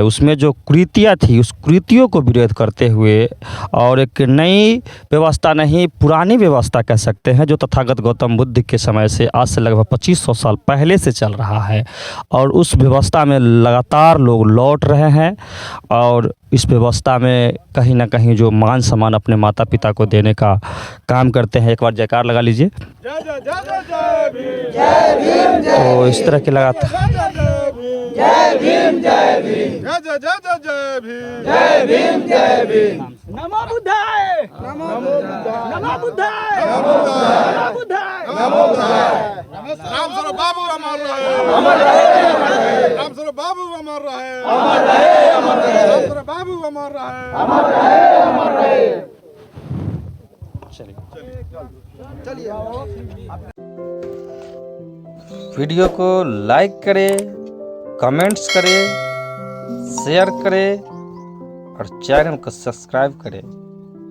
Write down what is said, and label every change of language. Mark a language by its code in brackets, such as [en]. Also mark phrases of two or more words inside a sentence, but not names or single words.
[hi] उसमें जो कुरीतियाँ थी उस कुरीतियों को विरोध करते हुए और एक नई व्यवस्था नहीं पुरानी व्यवस्था कह सकते हैं जो तथागत गौतम बुद्ध के समय से आज से लगभग 2500 साल पहले से चल रहा है, और उस व्यवस्था में लगातार लोग लौट रहे हैं और इस व्यवस्था में कहीं ना कहीं जो मान सम्मान अपने माता पिता को देने का काम करते हैं। एक बार जयकार लगा लीजिए। तो इस तरह के लगातार जय भीम जय भीम जय जय जय जय भीम जय भीम जय भीम। [sa] नमो बुद्धाय। नमो बुद्धाय [hi] राम स्वरूप बाबू अमर रहे, राम स्वरूप बाबू अमर रहे, राम स्वरूप बाबू अमर रहे। वीडियो को लाइक करें, कमेंट्स करें, शेयर करें और चैनल को सब्सक्राइब करें।